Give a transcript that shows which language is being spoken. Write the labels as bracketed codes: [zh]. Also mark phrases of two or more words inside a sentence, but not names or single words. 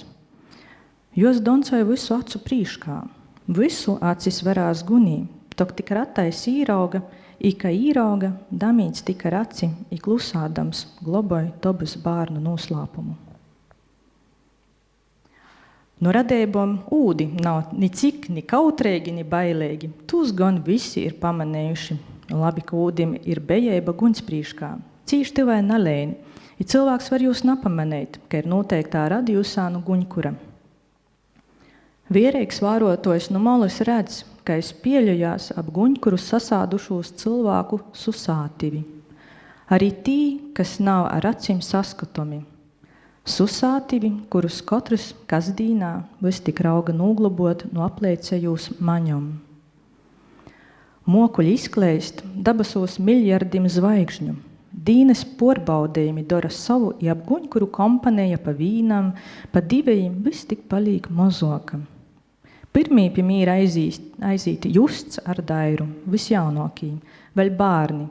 [ltg] Jos doncoja visu acu prīškā, visu acis verās gunī, tok tik ratais īrauga, i ka īrauga, damīts tika raci, i klusādams globoja tobas bārnu noslāpumu. No radējumam ūdi nav ni cik, ni kautrēgi, ni bailēgi. Tūs gan visi ir pamanējuši. Labi, ka ūdim ir bejēba guņsprīškā. Cīši tivai nalēni. I cilvēks var jūs napamanēt, ka ir noteiktā radījusā no guņkura. Viereigs vārotojs no molas redz, ka es pieļojās ap guņkuru sasādušos cilvēku susātivi. Arī tī, kas nav ar acīm saskatomi. Susātivi, kurus katrs kasdīnā vis tik rauga nūglabot no apleicējūs maņom. Mokuļi izkleist dabasos miljardim zvaigžņu. Dīnes porbaudējumi dora savu, i ap guņkuru kompanēja pa vīnam, pa divējiem vis tik palīk mozoka. Pirmī pie mīra aizīti Justs ar Dairu, visjaunokī, vēl bārni.